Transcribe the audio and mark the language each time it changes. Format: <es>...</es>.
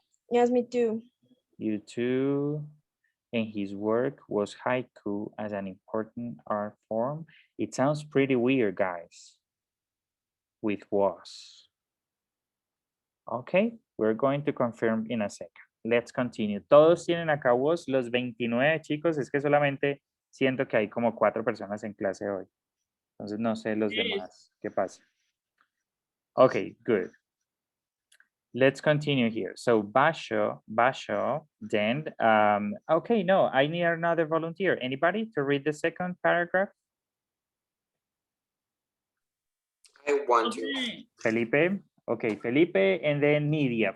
<en>Yes, me too. You too. And his work was haiku as an important art form. It sounds pretty weird, guys, with was. Okay, we're going to confirm in a second. Let's continue.</en> <es>Todos tienen acá was, los 29 chicos, es que solamente siento que hay como 4 personas en clase hoy. Entonces no sé los demás, ¿qué pasa?</es> <en>Okay, good. Let's continue here. So Basho, then, okay, no, I need another volunteer. Anybody to read the second paragraph? I want to. Okay. Felipe, okay, Felipe, and then Nidia.</en>